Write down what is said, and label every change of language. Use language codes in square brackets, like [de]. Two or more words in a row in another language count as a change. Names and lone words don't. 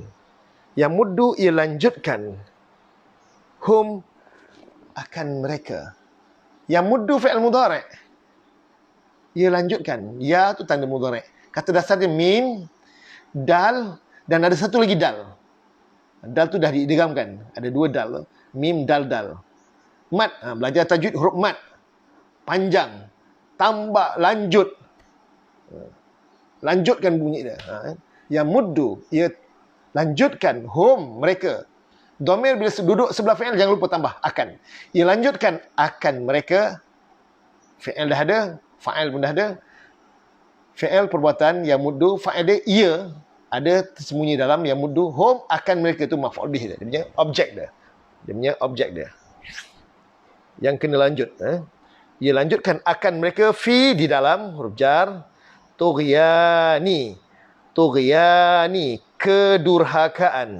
[ms] Yamuddu, ia lanjutkan. Hum, akan mereka. Yamuddu [ar] فعل مضارع'. [ms] Ia lanjutkan. Ya tu tanda mudhari'. Kata dasarnya mim, dal, dan ada satu lagi dal. Dal tu dah diidghamkan. Ada dua dal. Mim, dal, dal. Mat, belajar tajwid huruf mat. Panjang. Tambah, lanjut. Lanjutkan bunyi dia. Yang muddu, ia lanjutkan hum mereka. Dhamir bila duduk sebelah fi'il jangan lupa tambah akan. Ia lanjutkan akan mereka. Fi'il dah ada, fa'il pun dah ada. Fi'il perbuatan yang muddu, fa'il dia ia ada tersembunyi dalam yang muddu hum akan mereka, itu [ar] مفعول به [ms] dia. Dia punya objek dia. Dia punya objek dia. Yang kena lanjut. Ia lanjutkan akan mereka fi di dalam huruf jar. Tughyani. Tughyani, kedurhakaan.